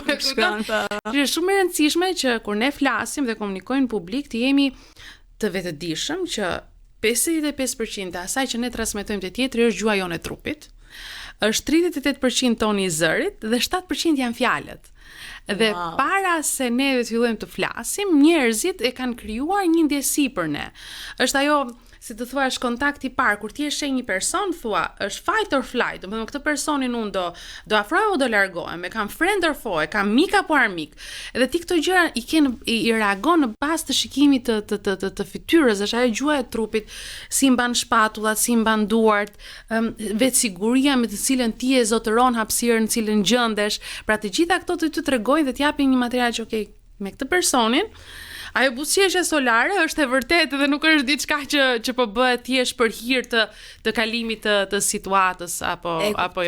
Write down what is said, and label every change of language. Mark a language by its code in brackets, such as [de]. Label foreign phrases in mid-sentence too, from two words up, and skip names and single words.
[sq] Është shumë e rëndësishme që kur ne flasim dhe komunikojmë në publik të jemi të vetëdijshëm që 55% asaj që ne transmetojmë te tjetri është gjua jonë e trupit. Është 38% toni i zërit dhe 7% janë fjalët. Dhe para se ne të fillojmë të flasim, njerëzit e kanë krijuar një ndjesi për ne. Është ajo, si të thuash, kontakti i parë, kur ti e sheh një person, thua, është [en] fight or flight, [sq] domethënë këtë personin unë do afroj apo do largohem, e kam [en] friend or foe, [sq] e kam mik apo armik. Edhe ti këto gjëra i reagon në bazë të shikimit të fytyrës, është ajo gjua e trupit, si mban shpatullat, si mban duart, vetësiguria me të cilën ti e zotëron hapësirën në cilën gjendesh. Pra të gjitha këto të ty tregojnë dhe t'japin një material që okay, me këtë personin ajo buzëqeshja solare është e vërtetë dhe nuk është diçka që po bëhet thjesht për hir të kalimit të situatës apo jo.